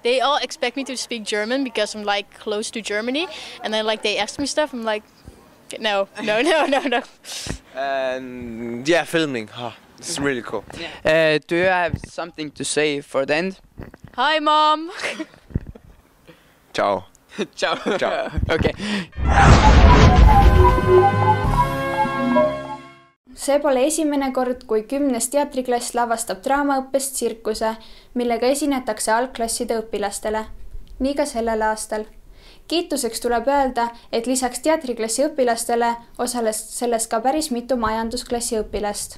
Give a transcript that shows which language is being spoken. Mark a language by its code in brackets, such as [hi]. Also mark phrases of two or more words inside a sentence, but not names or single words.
[en] They all expect me to speak German because I'm like close to Germany, and then like they ask me stuff. I'm like, no. and yeah, filming. It's really cool. Do you have something to say for the end? Hi, mom. Ciao. Ciao. Ciao. Okay. [et] See pole esimene kord, kui 10. teatriklass lavastab draamaõppest tsirkuse, millega esinetakse algklasside õpilastele. Nii ka sellel aastal. Kiituseks tuleb öelda, et lisaks teatriklassi õpilastele osales selles ka päris mitu majandusklassi õpilast.